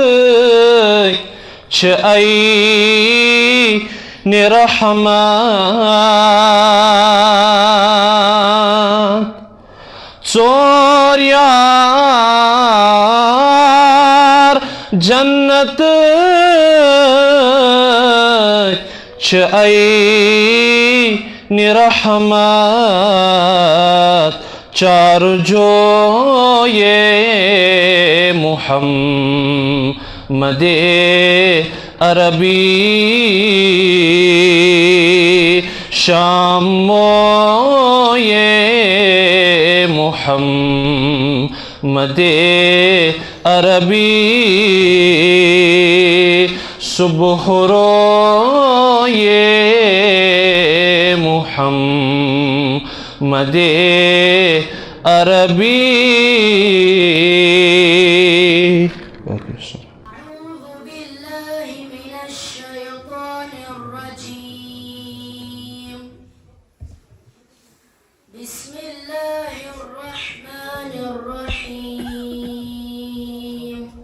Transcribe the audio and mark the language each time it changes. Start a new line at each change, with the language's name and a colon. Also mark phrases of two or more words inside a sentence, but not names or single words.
Kashmiri: چھ عین رحمت ژور یار جنت چھ عین رحمت چار جو یہ محمد عربی شامو یہ محمد عربی صبح رو یہ محمد عربی
Arabic: أعوذ بالله من الشيطان الرجيم بسم الله الرحمن الرحيم